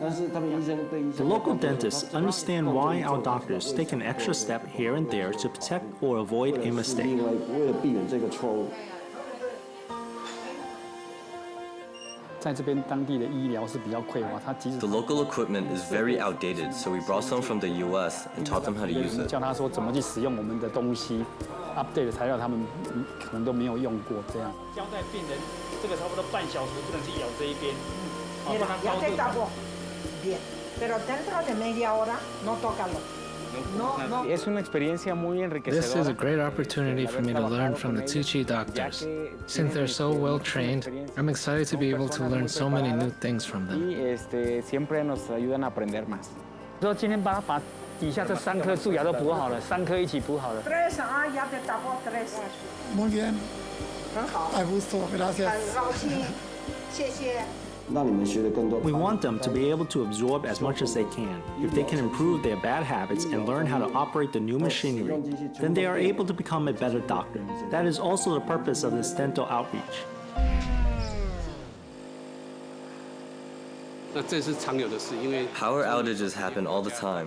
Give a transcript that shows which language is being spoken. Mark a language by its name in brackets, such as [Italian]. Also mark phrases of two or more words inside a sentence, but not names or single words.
[English] The local dentists understand why our doctors take an extra step here and there to protect or avoid a mistake. The local equipment is very outdated, so we brought some from the US and taught them how to use it. [Chinese] update 的材料他们可能都没有用过，这样。交代病人，这个差不多半小时不能去咬这一边。好，让它高度。 [Spanish] Bien, pero dentro de media hora no tócalo. [English] This is a great opportunity for me to learn from the Tzu Chi doctors. Since they're so well trained, I'm excited to be able to learn so many new things from them. [Chinese] 说今天把底下这3颗蛀牙都补好了，3颗一起补好了。 [Spanish] Tres, ya te tapó tres. Muy bien. [Chinese] 很好。 [Spanish] A gusto, gracias. [Chinese] 很高兴，谢谢。 [English] We want them to be able to absorb as much as they can. If they can improve their bad habits and learn how to operate the new machinery, then they are able to become a better doctor. That is also the purpose of this dental outreach. Power outages happen all the time.